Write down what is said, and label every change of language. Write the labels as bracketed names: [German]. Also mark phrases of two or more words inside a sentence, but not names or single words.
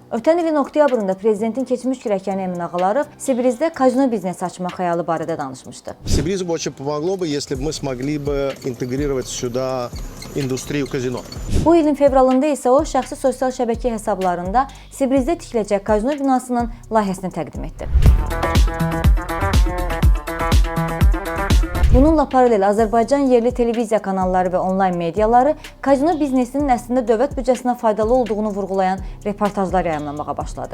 [Azerbaijani] Ötən ilin oktyabrında prezidentin keçmiş kürəkəni Emin Ağalarov Sibrizdə kazino biznesi açmaq xəyalı barədə danışmışdı. [Russian] Сибризу очень помогло бы, если бы мы смогли бы интегрировать сюда индустрию казино. [Azerbaijani] Bu ilin fevralında isə o, şəxsi sosial şəbəkə hesablarında Sibrizdə tikiləcək kazino binasının layihəsini təqdim etdi. Bununla paralel Azərbaycan yerli televiziya kanalları və onlayn mediaları kazino biznesinin əslində dövlət büdcəsinə faydalı olduğunu vurğulayan reportajlar yayımlamağa başladı.